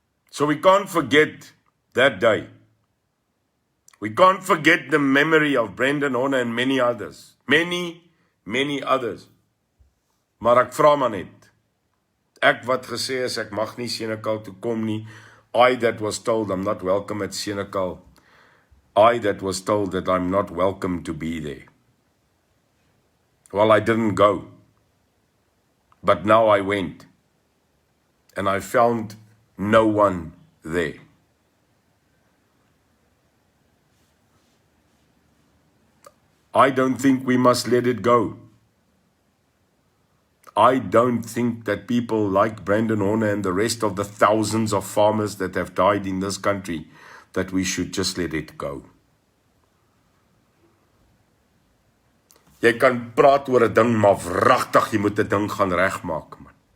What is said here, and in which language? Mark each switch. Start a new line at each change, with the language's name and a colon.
English: So we can't forget that day. We can't forget the memory of Brendan Honne and many others. Many others.
Afrikaans: Maar ek vra maar net. Ek wat gesê is, ek mag nie Senekal toe kom nie.
English: I that was told I'm not welcome at Senekal. I that was told that I'm not welcome to be there. Well, I didn't go. But now I went. And I found no one there. I don't think we must let it go. I don't think that people like Brendan Honne and the rest of the thousands of farmers that have died in this country, that we should just let it go.
Afrikaans: Jy kan praat oor 'n ding, maar wragtig, jy moet 'n ding gaan regmaak, man.